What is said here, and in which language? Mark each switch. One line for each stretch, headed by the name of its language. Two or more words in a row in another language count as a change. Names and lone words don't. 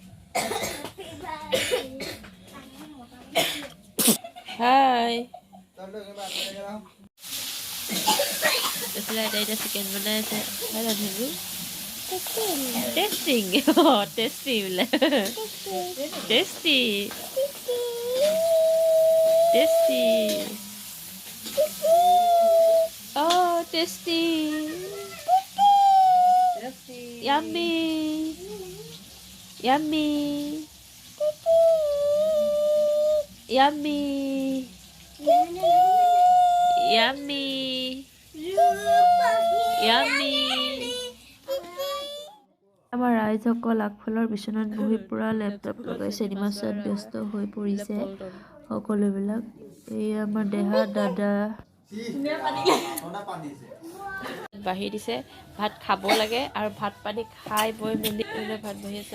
Assamese: হাই এইফালে এতিয়া চিকেন বনাই আছে হয় ৰান্ধিবি
English: testing tasty
Assamese: বোলে টেষ্টি
English: টেষ্টি oh tasty yummy yummy yummy yummy yummy
Assamese: আমাৰ ৰাইজসকল আগফালৰ বিচনাত বহি পুৰা লেপটপ লগাই চিনেমা চোৱাত ব্যস্ত হৈ পৰিছে সকলোবিলাক। এই আমাৰ দেহা দাদা বাঢ়ি দিছে, ভাত খাব লাগে আৰু ভাত পানী খাই বৈ মেলি ভাত বাঢ়ি আছে।